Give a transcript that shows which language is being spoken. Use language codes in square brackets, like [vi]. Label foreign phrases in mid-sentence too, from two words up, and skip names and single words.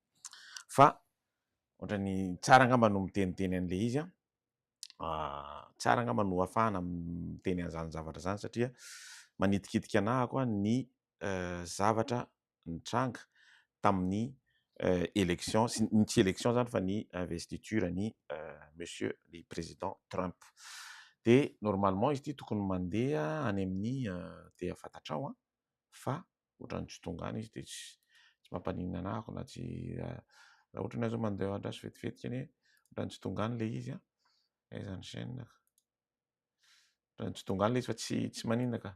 [mg] Fa ohatrany tsara angamba no miteniteny an'le izy a. Tsara angamba no ahafahana miteny an'izany zavatra zany satria manitikitika anahako ny zavatra nitranga tamin'ny élection, ny tsy élection zany fa ny investiture ny [fr] monsieur le président [mg] Trump. De normalement izy ity tokony mandeha any amin'ny te fantatrao fa ohatrany tsy tonga any izy de tsy mampaninona anahako na tsy raha ohatra ny azo mandeha andraso vetivetika any ohatrany tsy tonga any le izy a. Aiza ny chaîne ka? Ohatrany tsy tonga any le izy fa tsy maninona ka.